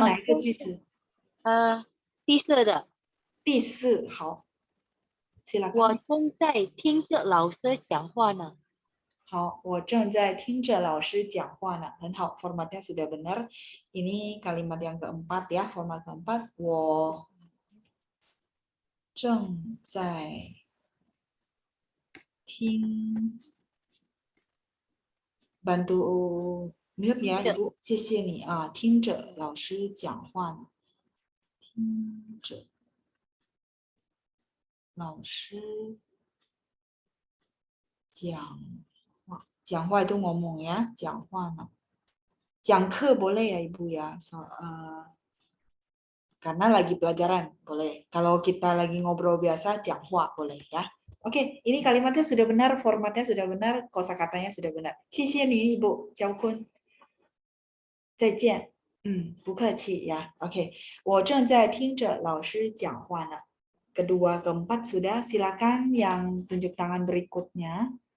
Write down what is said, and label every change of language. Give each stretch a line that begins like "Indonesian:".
Chinese: 哪一个正句子？第四的，第四，好我
Indonesian: ，silakan。
Chinese: 正在听着老师讲话呢。好，我正在听着老师讲话呢，很好，
Indonesian: formatnya sudah benar. Ini kalimat yang keempat ya, format keempat.
Chinese: 我正在听
Indonesian: bantu mute ya
Chinese: 听着 Ibu，谢谢你啊，听着老师讲话呢，听着老师讲话，讲话
Indonesian: itu ngomong ya，
Chinese: 讲话呢，讲课
Indonesian: boleh ya Ibu ya，karena lagi pelajaran boleh. Kalau kita lagi ngobrol biasa,
Chinese: 讲话
Indonesian: boleh ya. Oke, ini kalimatnya sudah benar, formatnya sudah benar, kosakatanya sudah benar.
Chinese: 谢谢你 Ibu Jiao Kun. 再见。不客气呀。 Oke, 我正在听着老师讲话呢。
Indonesian: Kedua, keempat sudah. Silakan yang tunjuk tangan berikutnya.